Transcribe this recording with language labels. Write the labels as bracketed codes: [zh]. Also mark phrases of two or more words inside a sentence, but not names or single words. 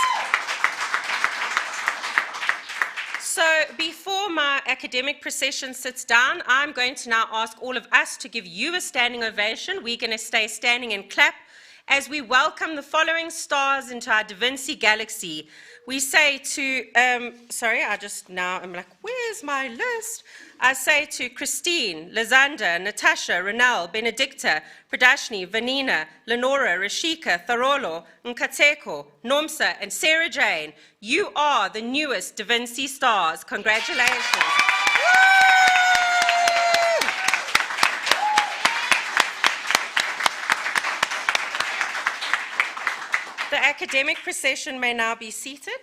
[en] So before my academic procession sits down, I'm going to now ask all of us to give you a standing ovation. We're going to stay standing and clap as we welcome the following stars into our Da Vinci galaxy. We say to, I'm like, where's my list? I say to Christine, Lizanda, Natasha, Renelle, Benedicta, Pradashni, Vanina, Lenora, Rashika, Tharolo, Nkateko, Nomsa, and Sarah Jane, you are the newest Da Vinci stars. Congratulations. The academic procession may now be seated.